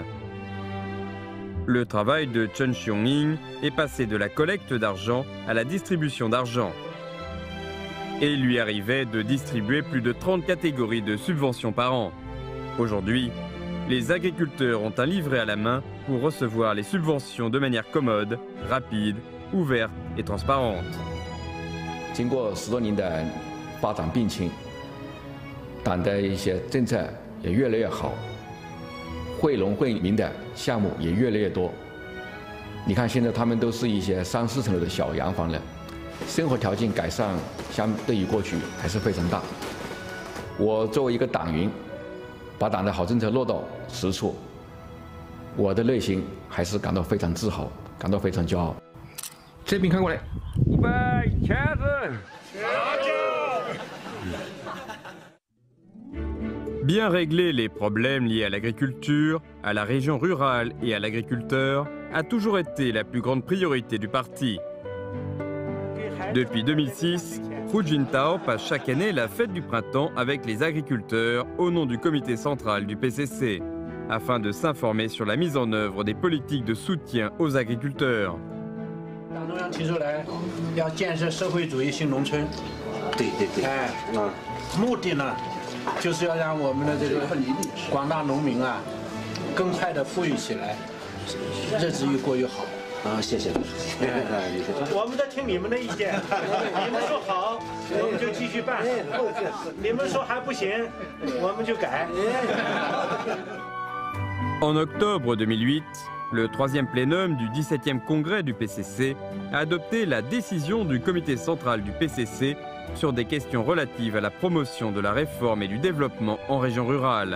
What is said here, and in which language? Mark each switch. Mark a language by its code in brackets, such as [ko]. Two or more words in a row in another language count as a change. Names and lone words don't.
[fr] Le travail de Chen Xiong-ying est passé de la collecte d'argent à la distribution d'argent. Et il lui arrivait de distribuer plus de 30 catégories de subventions par an. Aujourd'hui, les agriculteurs ont un livret à la main pour recevoir les subventions de manière commode, rapide, ouverte et transparente. [zh] 经过10多年的发展并进，党的一些政策也越来越好，惠农惠民的项目也越来越多。你看，现在他们都是一些3、4层楼的小洋房了，生活条件改善相对于过去还是非常大。我作为一个党员，把党的好政策落到实处，我的内心还是感到非常自豪，感到非常骄傲。这边看过来，预备，茄子。 [fr] Bien régler les problèmes liés à l'agriculture, à la région rurale et à l'agriculteur a toujours été la plus grande priorité du parti. Depuis 2006, Hu Jintao passe chaque année la fête du printemps avec les agriculteurs au nom du comité central du PCC, afin de s'informer sur la mise en œuvre des politiques de soutien aux agriculteurs. [zh] 党中央提出来要建设社会主义新农村，目的呢，就是要让我们的这个广大农民啊，更快的富裕起来，日子越过越好。谢谢。我们在听你们的意见，你们说好，我们就继续办；你们说还不行，我们就改。 [fr] En octobre 2008, le 3e plénum du 17e congrès du PCC a adopté la décision du comité central du PCC sur des questions relatives à la promotion de la réforme et du développement en région rurale.